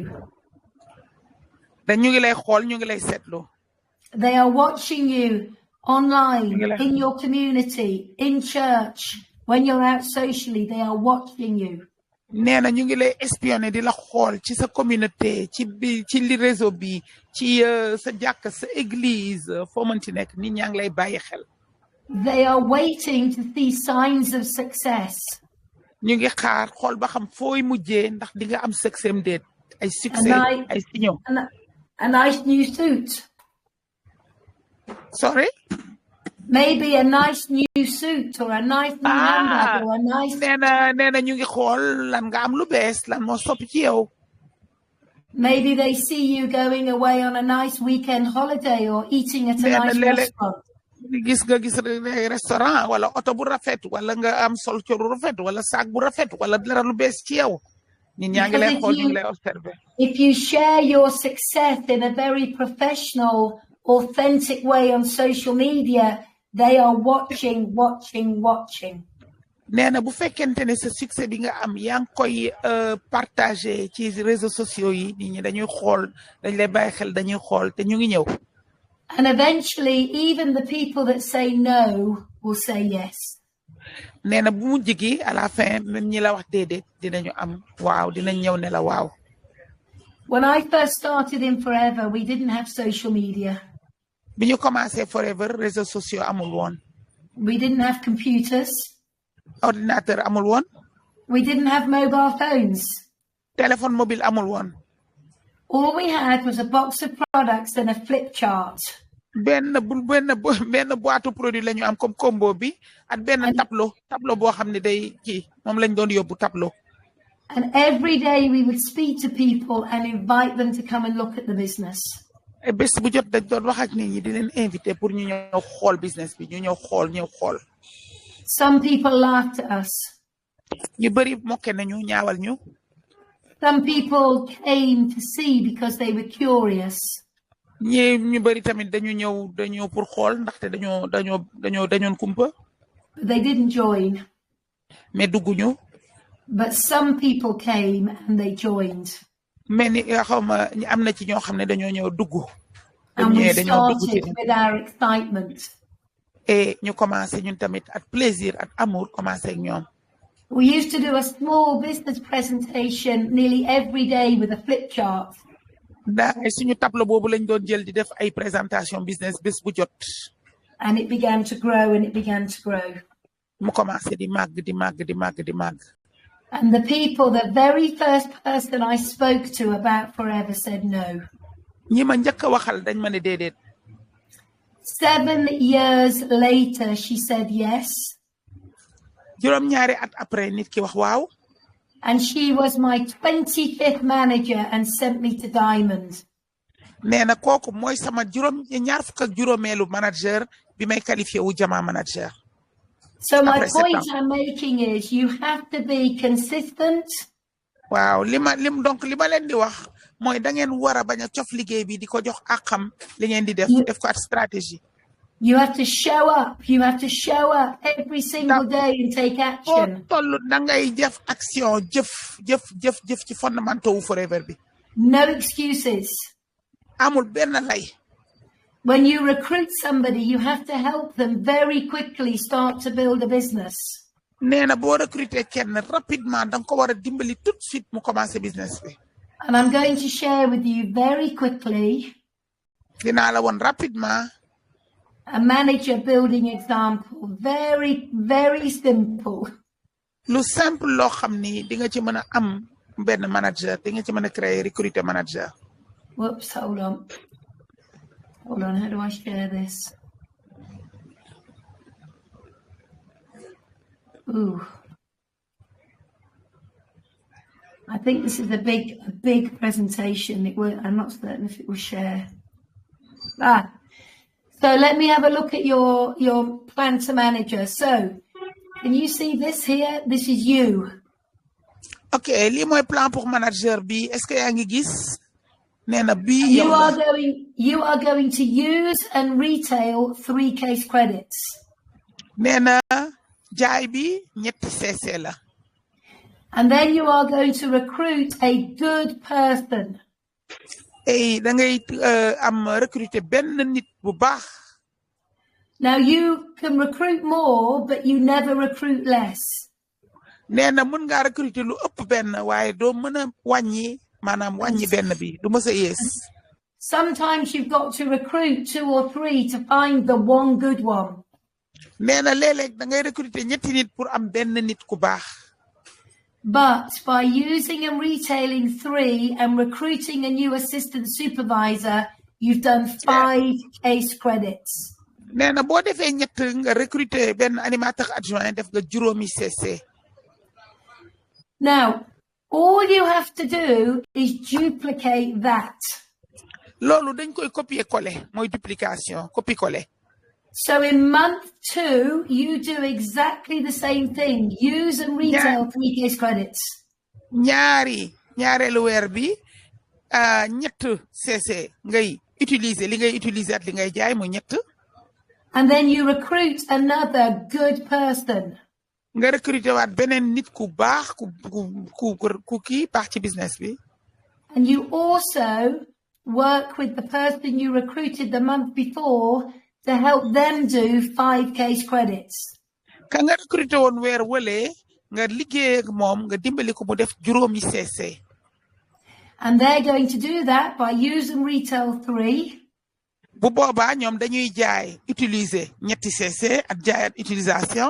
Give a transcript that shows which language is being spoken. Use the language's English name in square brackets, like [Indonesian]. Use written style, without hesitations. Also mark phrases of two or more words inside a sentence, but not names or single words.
[Wolof] ñu ngi lay xool ñu ngi lay seetlu. [English] They are watching you online, in your community, in church, when you're out socially, they are watching you. [Wolof] nee na ñu ngi lay espionner di la xool ci sa communauté ci li réseau bi ci sa jàkk sa église foo mënti nekk nit ñaa ngi lay bàyyi xel. [English] They are waiting to see signs of success. [Wolof] ñu ngi xaar xool ba xam fooy mujjee ndax di nga am succès am déet ay succès ay signaux. [English] A nice new suit. Sorry? Maybe a nice new suit or a nice new handbag or a nice... [Wolof] nee na ñu ngi xool lan nga am lu bees lan moo soppi ci yow. [English] Maybe they see you going away on a nice weekend holiday or eating at a nice restaurant. [Wolof] gis nga gis restaurant wala oto bu rafet wala nga am sol colu rafet wala saak bu rafet wala dara lu bees ci yow. nit ñaa ngi lay xool ñu ngi lay observer. [English] If you share your success in a very professional, authentic way on social media, they are watching. [Wolof] nee na bu fekkente ne sa succès bi nga am yaa ngi koy partager ci [French] réseaux sociaux [Wolof] yi nit ñi dañuy xool dañ lay bàyyi xel dañuy xool te ñu ngi ñëw. [English] And eventually, even the people that say no will say yes. [Wolof] nee na bu mujj gi [French] à la fin même [Wolof] ñi la wax déedéet dinañu am waaw dinañ ñëw ne la waaw. [English] When I first started in Forever, we didn't have social media. [Wolof] bi ñu commencé Forever [French] réseaux sociaux [Wolof] amul woon. [English] We didn't have computers. [Wolof] ordinateur amul woon. [English] We didn't have mobile phones. [French] téléphone mobile [Wolof] amul woon. [English] All we had was a box of products and a flip chart. [Wolof] benn [French] boîte produit [Wolof] la ñu am [French] comme combo [Wolof] bi ak benn tableau boo xam ne day kii moom lañ doon yóbbu tableau. [English] And every day we would speak to people and invite them to come and look at the business. [Wolof] bés bu jot dañ doon wax ak nit ñi di leen invité pour ñu ñëw xool business bi ñu ñëw xool. [English] Some people laughed at us. [Wolof] ñu bëri mokke nañu ñaawal ñu. [English] Some people came to see because they were curious. [Wolof] ñu bëri tamit dañu ñëw pour xool ndaxte dañoon kumpa. [English] They didn't join. [Wolof] mais dugguñu. [English] But some people came and they joined. [Wolof] mais ni xawma am na ci ñoo xam ne dañoo ñëw dugg. [English] And we started with our excitement. [Wolof] et ñu commencé ñun tamit ak plaisir ak amour commencé ak ñoom. [English] We used to do a small business presentation nearly every day with a flip chart. [Wolof] suñu tableau boobu lañ doon jël di def ay présentation business bés bu jot. [English] And it began to grow and it began to grow. [Wolof] mu commencé di màgg. [English] And the very first person I spoke to about Forever said no. [Wolof] ñi ma njëkk a waxal dañ ma ne déedéet. [English] 7 years later, she said yes. [Wolof] juróom-ñaari at après nit ki wax waaw. [English] And she was my 25th manager and sent me to Diamond. [Wolof] nee na kooku mooy sama ñaar fukk ak juróomeelu manager bi may qualifié wu Jama manager. [English] So my [French] Après 7 [English] point [French] ans. [English] I'm making is you have to be consistent. [Wolof] waaw donc li ma leen di wax mooy da ngeen war a bañ a cof liggéey bi di ko jox àqam li ngeen di def ko at stratégie. [English] You have to show up. You have to show up every single day and take action. [Wolof] toll da ngay def action jëf ci fondamental wu forever bi. [English] No excuses. [Wolof] amul benn lay. [English] When you recruit somebody, you have to help them very quickly start to build a business. [Wolof] nee na boo recruter kenn rapidement da nga ko war a dimbali [French] tout de suite [Wolof] mu commencer business bi. [English] And I'm going to share with you very quickly [Wolof] dinaa la woon rapidement [English] a manager building example. Very, very simple. lu simple loo xam ni di nga ci mën a am benn manager di nga ci mën a [French] créer recruter [English] manager. Whoops, hold on. Hold on, how do I share this? Ooh. I think this is a big presentation. I'm not certain if it will share. So let me have a look at your plan to manager. So can you see this here? This is you. [Wolof] Okay, lii mooy [French] plan pour manager [Wolof] bi. [French] Est-ce que [Wolof] yaa ngi gis? Nee na bii [English] you are going to use and retail 3 case credits. [Wolof] nee na jaay bi ñetti CC la. [English] And then you are going to recruit a good person. [Wolof] da ngay am recruter benn nit bu baax. [English] Now you can recruit more, but you never recruit less. [Wolof] nee na mën nga recruter lu ëpp benn waaye doo mën a wàññi maanaam wàññi benn bi du mës a yees. [English] Sometimes you've got to recruit 2 or 3 to find the one good one. [Wolof] nee na léeg-léeg da ngay recruter ñetti nit pour am benn nit ku baax. [English] But by using and retailing 3 and recruiting a new assistant supervisor, you've done 5 case credits. [Wolof] nee na boo defee ñett nga recruter benn animateur adjoint def nga juróomi CC. [English] Now, all you have to do is duplicate that. [Wolof] loolu dañ koy copier-coller mooy duplication copier-coller. [English] So in month 2, you do exactly the same thing. Use and retail 3 case credits. [Wolof] ñaareelu weer bi ñett CC ngay utiliser li ngay utiliser at li ngay jaay mu ñett. [English] And then you recruit another good person. [Wolof] nga recruter waat beneen nit ku baax ku kii baax ci business bi. [English] And you also work with the person you recruited the month before to help them do 5 case credits. [Wolof] ka nga recruter woon weer wële nga liggéey ak moom nga dimbali ko mu def juróomi CC. [English] And they're going to do that by using retail 3. [Wolof] bu boobaa ñoom dañuy jaay utiliser ñetti CC ak jaay at utilisation.